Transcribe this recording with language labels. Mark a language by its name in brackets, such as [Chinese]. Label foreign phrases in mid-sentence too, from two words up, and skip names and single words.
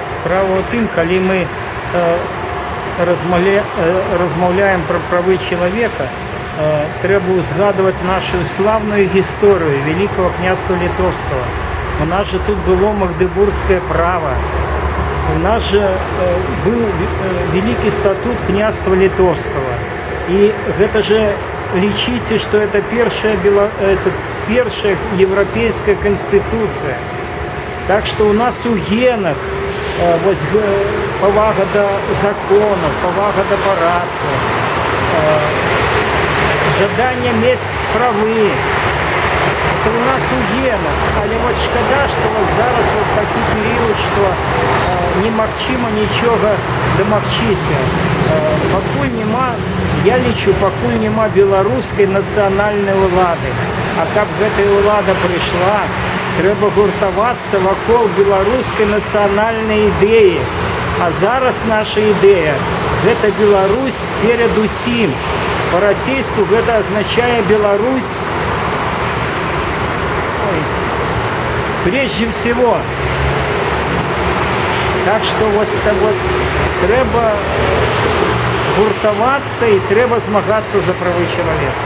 [Belarusian] Справа ў тым, калі мы размаўляем пра правы чалавека, трэба ўзгадваць нашу славную гісторыю Великого княства Літоўскага. [Russian] У нас же тут было [Belarusian] магдыбургскае права. [Russian] У нас же был Великий статут княства Літоўскага. [Belarusian] И гэта же лічыце, [Russian] что это первая европейская конституция. Так что у нас у генах [Belarusian] повага до законов, повага до парадку, жадание мець правы. [Russian] Это у нас у генах. [Belarusian] Але вот шкада, что вот зараз такі период, что немагчыма нічога дамагчыся. Пакуль нема, я лічу, пакуль нема беларускай нацыянальнай улады. А каб гэтая улада прыйшла, трэба гуртавацца вакол беларускай нацыянальнай ідэі. А зараз наша ідэя – гэта Беларусь перед усім. По-расійску гэта азначае Беларусь [Russian] прежде всего. [Belarusian] Так что вот трэба гуртавацца і трэба змагацца за правы чалавека.